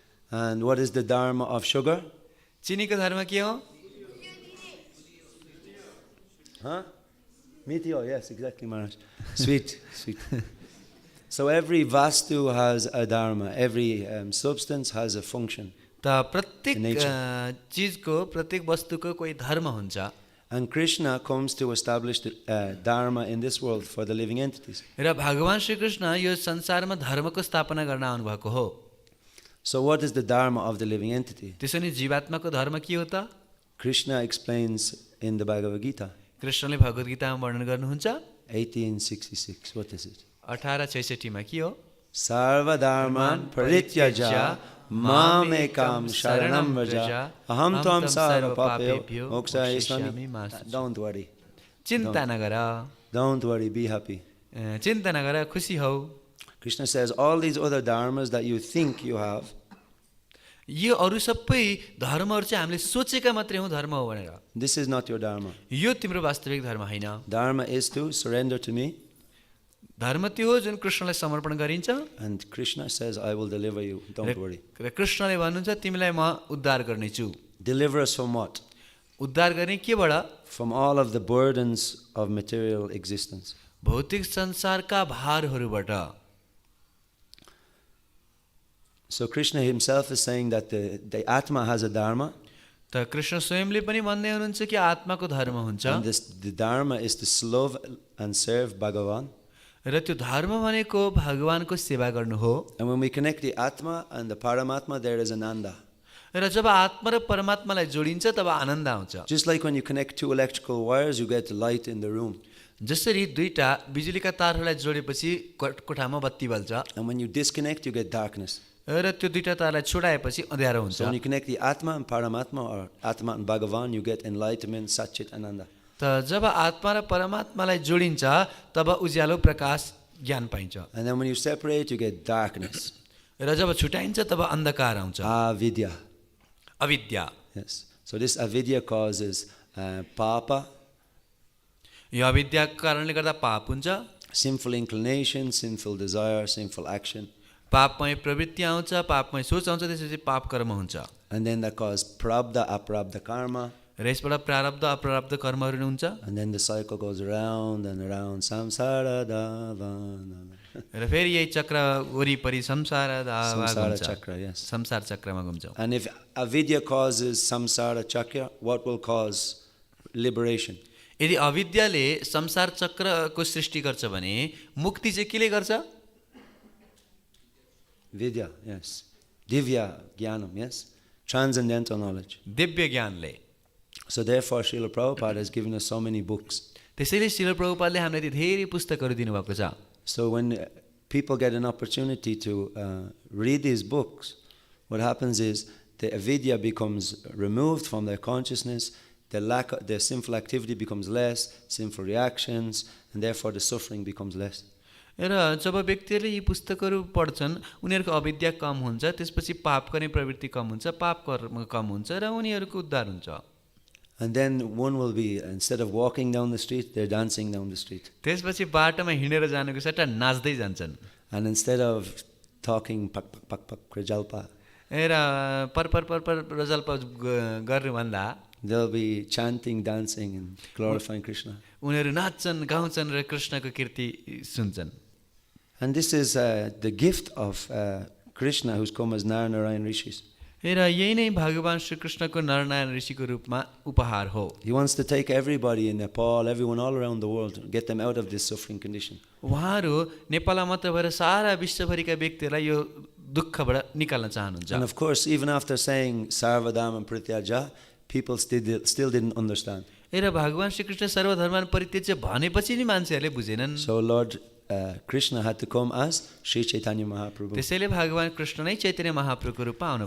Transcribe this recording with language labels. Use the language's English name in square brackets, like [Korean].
[English] And what is the dharma of sugar? [Nepali] चिनीको धर्म के हो? [English] Huh? Meteor, yes, exactly, Maharaj. Sweet. So every vastu has a dharma. Every substance has a function. [Nepali] त प्रत्येक चीजको, प्रत्येक वस्तुको कोही धर्म हुन्छ. [English] And Krishna comes to establish the dharma in this world for the living entities. [Nepali] र भगवान श्री कृष्ण यो संसारमा धर्मको स्थापना गर्न आउनु भएको हो. [English] So what is the dharma of the living entity? [Nepali] त्यसो नि जीवात्माको धर्म के हो त? [English] Krishna explains in the Bhagavad Gita. [Nepali] कृष्णले भगवत गीतामा वर्णन गर्नुहुन्छ. [English] 1866. What is it? [Nepali] 1866 मा के हो? [Sanskrit] Sarva dharman parityaja mam ekam sharanam vraja aham tvam sarva papebhyo mokshayismami. [English] Don't worry. [Nepali] चिन्ता नगर. [English] Don't worry, be happy. [Nepali] चिन्ता नगर, खुसी हौ. [English] Krishna says all these other dharmas that you think you have, [Nepali] यो अरु सबै धर्महरु चाहिँ हामीले सोचेका मात्रै हो धर्म हो भनेर. [English] this is not your dharma. [Nepali] यो तिम्रो वास्तविक धर्म हैन. [English] Dharma is to surrender to me. [Nepali] धर्म त्यो हो जुन कृष्णलाई समर्पण गरिन्छ. [English] And Krishna says, I will deliver you. Don't worry. [Nepali] र कृष्णले भन्नुहुन्छ तिमीलाई म उद्धार गर्ने छु. [English] Deliver us from what? [Nepali] उद्धार गर्ने केबाट? [English] From all of the burdens of material existence. [Nepali] भौतिक संसारका भारहरूबाट. [English] So Krishna himself is saying that the Atma has a dharma. [Nepali] त कृष्ण स्वयंले पनि भन्दै हुनुहुन्छ कि आत्माको धर्म हुन्छ. [English] And the dharma is to love and serve Bhagavan. [Nepali] र त्यो धर्म भनेको भगवानको सेवा गर्नु हो. [English] And when we connect the Atma and the Paramatma, there is Ananda. [Nepali] र जब आत्मा र परमात्मालाई जोडिन्छ तब आनन्द आउँछ. [English] Just like when you connect two electrical wires, you get light in the room. [Nepali] जसरी दुईटा बिजुलीका तारहरूलाई जोडेपछि कोठामा बत्ती बल्छ. [English] And when you disconnect, you get darkness. [Nepali] र त्यो दुईटा तारलाई छोडाएपछि अँध्यारो हुन्छ. [English] So when you connect the Atma and Paramatma, or Atma and Bhagavan, you get enlightenment, Satchit, Ananda. [Nepali] त जब आत्मा र परमात्मालाई जोडिन्छ तब उज्यालो प्रकाश ज्ञान पाइन्छ. [English] And then when you separate, you get darkness. [Nepali] र जब छुटाइन्छ तब अन्धकार आउँछ. [Sanskrit] Avidya. [Nepali] अविद्या. [English] Yes. So this avidya causes papa. [Nepali] यो अविद्याको कारणले गर्दा पाप हुन्छ. [English] Sinful inclination, sinful desire, sinful action. [Nepali] पापमय प्रवृत्ति आउँछ, पापमय सोच आउँछ, त्यसपछि पाप कर्म हुन्छ. [English] And then that causes prabdha, aprabdha karma. [Nepali] र यसबाट प्रारब्ध अप्रारब्ध कर्महरू हुन्छ. [English] And then the cycle goes around and around. [Sanskrit] Samsara dhavanam. [Nepali] र फेरि यही चक्र वरिपरि संसार [English] Samsara chakra, yes. [Nepali] संसार चक्रमा घुम्छौँ. [English] And if avidya causes samsara chakra, what will cause liberation? [Nepali] यदि अविद्याले संसार चक्रको सृष्टि गर्छ भने मुक्ति चाहिँ केले गर्छ? [English] Vidya, yes. Divya jnanam, yes. Transcendental knowledge. [Nepali] दिव्य ज्ञानले. [English] So therefore, Srila Prabhupada has given us so many books. [Nepali] त्यसैले श्रील प्रभुपादले हामीलाई धेरै पुस्तकहरू दिनुभएको छ. [English] So when people get an opportunity to read these books, what happens is the avidya becomes removed from their consciousness, their sinful activity becomes less, sinful reactions, and therefore the suffering becomes less. [Nepali] र जब व्यक्तिहरूले यी पुस्तकहरू पढ्छन् उनीहरूको अविद्या कम हुन्छ, त्यसपछि पाप गर्ने प्रवृत्ति कम हुन्छ, पाप कर्म कम हुन्छ र उनीहरूको उद्धार हुन्छ. [English] And then one will be, instead of walking down the street, they're dancing down the street. [Nepali] त्यसपछि बाटोमा हिँडेर जानुको सट्टा नाच्दै जान्छन्. [English] And instead of talking pak pak pak pak krajalpa, [Nepali] र पर रजल्प गर्नुभन्दा [English] they'll be chanting, dancing, and glorifying Krishna. [Nepali] उनीहरू नाच्छन्, गाउँछन् र कृष्णको कीर्ति सुन्छन्. [English] And this is the gift of Krishna, who's come as Nara-Nārāyaṇa rishis. [Nepali] र यही नै भगवान श्री कृष्णको नरनारायण ऋषिको रूपमा उपहार हो. [English] He wants to take everybody in Nepal, everyone all around the world, get them out of this suffering condition. [Nepali] उहाँहरू नेपालमा मात्र भएर सारा विश्वभरिका व्यक्तिहरूलाई यो दुःखबाट निकाल्न चाहनुहुन्छ. [English] And of course, even after saying Sarvadharman Prityaja, people still didn't understand. [Nepali] र भगवान श्री कृष्ण सर्वधर्मान परित्यज्य भनेपछि नि मान्छेहरूले बुझेनन्. [English] So Lord Krishna had to come as Sri Chaitanya Mahaprabhu. [Nepali] त्यसैले भगवान कृष्ण नै चैतन्य महाप्रभुको रूपमा आउनु